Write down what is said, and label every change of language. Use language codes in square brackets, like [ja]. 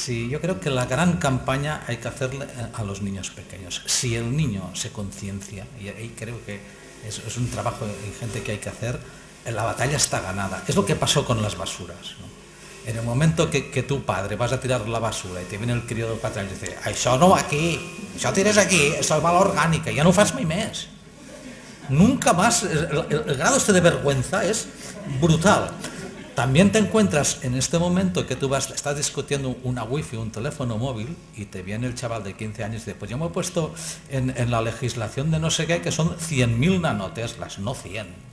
[es] Yo creo que la gran campaña hay que hacerle a los niños pequeños. Si el niño se conciencia, y ahí creo que es un trabajo ingente que hay que hacer, la batalla está ganada. Es lo que pasó con las basuras, ¿no? En el momento que tu padre vas a tirar la basura y te viene el crío del patrón y dice, [ca] això no va aquí, això tires aquí, això va a l'orgànica, [es] ya [ca] no fas mai més. [es] Nunca más, el grado este de vergüenza es brutal. También te encuentras en este momento que tú estás discutiendo una wifi, un teléfono móvil, y te viene el chaval de 15 años y dice, pues yo me he puesto en la legislación de no sé qué, que son 100.000 nanoteslas, no 100.